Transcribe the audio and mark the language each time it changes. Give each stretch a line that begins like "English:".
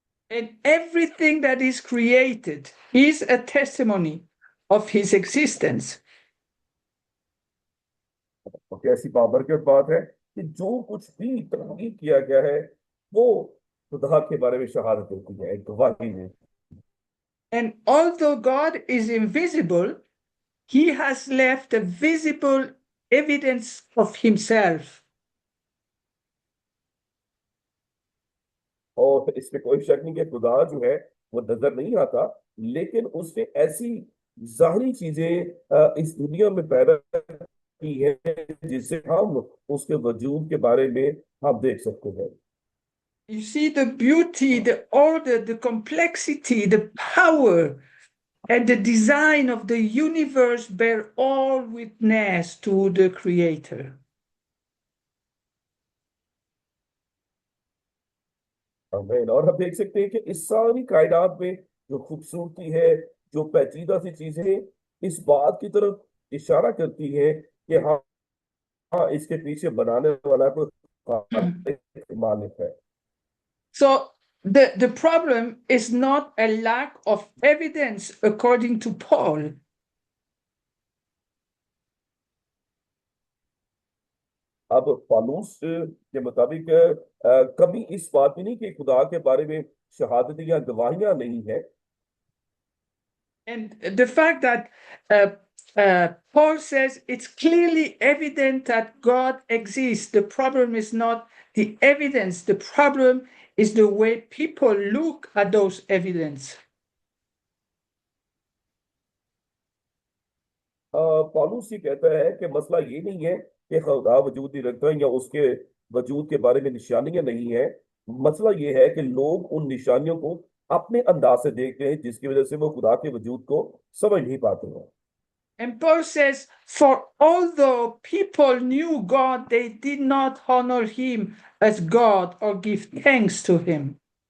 English: And everything that is created is a testimony of his existence.
Hindi: और कैसी बाबरकत बात है कि जो कुछ भी तख्लीक किया गया है वो खुदा के बारे में शहादत देती है, एक गवाही है।
English: And although God is invisible, he has left a visible evidence of himself.
Hindi: और इसमें कोई शक नहीं कि खुदा जो है वो नजर नहीं आता, लेकिन उसने ऐसी जाहिरी चीजें इस दुनिया में पैदा की है जिससे हम उसके वजूद के बारे में हम देख सकते हैं।
English: You see the beauty, the order, the complexity, the power, and the design of the universe bear all witness to the Creator.
Hindi: आमीन। और हम देख सकते हैं कि इस सारी कायनात में जो खूबसूरती है, जो पेचीदा सी चीजें इस बात की तरफ इशारा करती है कि हाँ, हाँ, इसके पीछे बनाने वाला कोई खालिक मालिक है।
English: So the problem is not a lack of evidence, according to Paul.
Hindi: अब पौलुस के मुताबिक कभी इस बात में नहीं कि खुदा के बारे में शहादत या गवाहियां नहीं है।
English: And the fact that Paul says it's clearly evident that God exists. The problem is not the evidence, the problem is the way people look at those evidence.
Hindi: पौलुस ये कहता है कि मसला ये नहीं है कि खुदा वजूद नहीं रखता या उसके वजूद के बारे में निशानियां नहीं है। मसला ये है कि लोग उन निशानियों को अपने अंदाज से देखते हैं, जिसकी वजह से वो खुदा के वजूद को समझ नहीं पाते हैं।
English: And Paul says, for although people knew God, they did not honor him as God or give thanks to him.